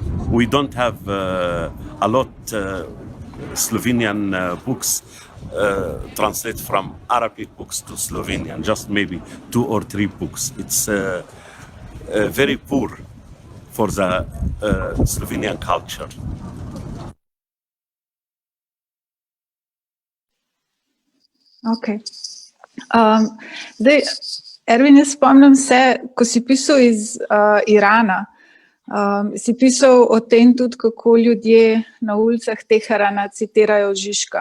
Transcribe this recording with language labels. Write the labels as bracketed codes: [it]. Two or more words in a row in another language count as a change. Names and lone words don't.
[en] We don't have a lot Slovenian books translate from Arabic books to Slovenian, just maybe 2 or 3 books. It's very poor for the Slovenian culture. Okay. [sl] Zdaj, Ervin, jaz spomnim se, ko si pisal iz Irana, si pisal o tem tudi, kako ljudje na ulicah Teherana citirajo Žižka.